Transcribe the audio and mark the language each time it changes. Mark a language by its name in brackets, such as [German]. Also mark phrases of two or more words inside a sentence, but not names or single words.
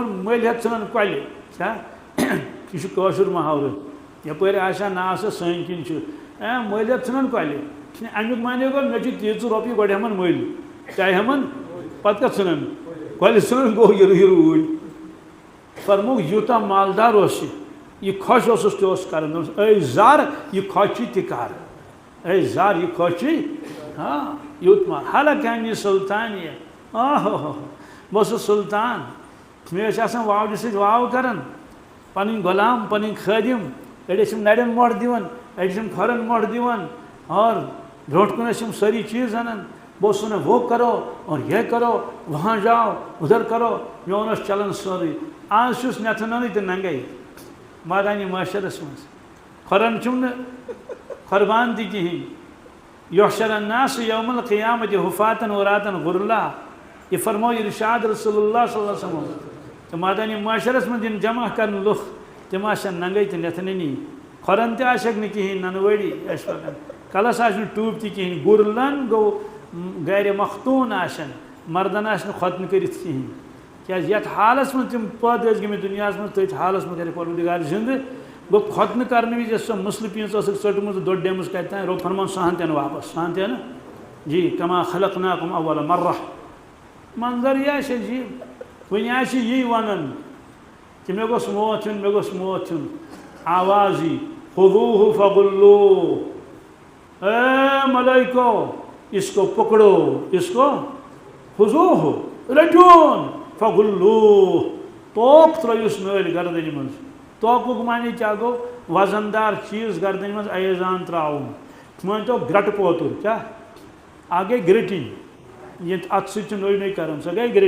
[Kashmiri] دپان مٔلۍ ہٮ۪تھ ژھٕنان کۄلہِ کیٛاہ یہِ چھُ کٲشُر محاورٕ یپٲرۍ آسیا ناسا سٲنۍ کِنۍ مٲلِیت ژھٕنن کۄلہِ امیُک معنی گوٚو مےٚ چھِ تیٖژٕ رۄپیہِ گۄڈٕ ہٮ۪من مٔلۍ چاہے ہٮ۪من پتہٕ کتھ ژھٕنن کۄلہِ ژھٕنن گوٚو یہِ روٗدۍ فرمووُکھ یوٗتاہ مالدار اوس یہِ خۄش اوسُس تہِ اوس کران دوٚپُس اے زر یہِ خۄش چھُے تہِ کر اے زر یہِ خۄش چھُے یوٗت مال [Arabic] حلق انہِ سُلطانیہ [Kashmiri] بہٕ اوسُس سُلطان مےٚ ٲسۍ آسان واوجہِ سۭتۍ واو کران پنٕنۍ غلام پنٕنۍ خٲدِم أڑۍ ٲسِم نرٮ۪ن موٚٹھ دِوان أڑۍ ٲسِم کھۄرن موٚٹھ دِوان اور برونٛٹھ کُن ٲسِم سٲری چیٖز اَنان بہٕ اوسُس وَنان [Urdu] وہ کرو اور یہ کرو وہاں جاؤ ادھر کرو [Kashmiri] میون اوس چلان سورُے آز چھُس نٮ۪تھٕ تہٕ ننگے مٲدانہِ معاشرس منٛز کھۄرن چھُم نہٕ کھۄربان تہِ کِہیٖنۍ [Arabic] یحشر الناس یوم القیامتِ حُفاتن عُراتن غُرلا [Kashmiri] یہ فرموو ارشاد [Arabic] رسول اللہ صلی اللہ علیہ وسلم [Kashmiri] تہٕ مٲدانہِ معاشرس منٛز یِن جمع کرنہٕ لُکھ تِم آسن ننگے تہٕ نٮ۪تھنٕنی کھۄرن تہِ آسٮ۪کھ نہٕ کِہیٖنۍ ننہٕ وٲڑی ٲسۍ پکان کلس آسہِ نہٕ ٹوٗپۍ تہِ کِہیٖنۍ غُرلن گوٚو گرِ مختوٗن آسن مردن آسہِ نہٕ ختنہٕ کٔرِتھ کِہیٖنۍ کیازِ یتھ حالس منٛز تِم پٲدٕ ٲسۍ گٔمٕتۍ دُنیاہس منٛز تٔتھۍ حالس منٛز کرِ پروردگار زِندٕ گوٚو ختنہٕ کرنہٕ وِزِ یۄس سۄ مٕسلہٕ پیٖنٛژ ٲسٕکھ ژٔٹمٕژ تہٕ دوٚڈمٕژ کتہِ تانۍ رۄب فرمان سۄ ہن تہِ واپس سۄ ہن تہِ جی [Arabic] کما خلقناکم اول مرہ [Kashmiri] منظر یہِ آسہِ عجیٖب وۄنۍ آسہِ یی ونان کہ مےٚ گوٚژھ موت ہیوٚن مےٚ گوٚژھ موت ہیوٚن آواز یی [Arabic] خُذوٗہ فغُلوٗہ [Urdu] اے ملائکو اس کو پکڑو اس کو [Kashmiri] خُذوٗہ رٔٹِوُن فغُلوٗہ توک ترٲیوُس نٲلۍ گردنہِ منٛز توکُک معنی کیٛاہ گوٚو وزن دار چیٖز گردنہِ منٛز ایزان ترٛاوُن مٲنۍتو گرٛٹہٕ پوتُر کیٛاہ اکھ گٔے گرٛٹِنۍ ییٚتہِ اَتھٕ سۭتۍ چھِ نٔے نٔے کران سۄ گٔے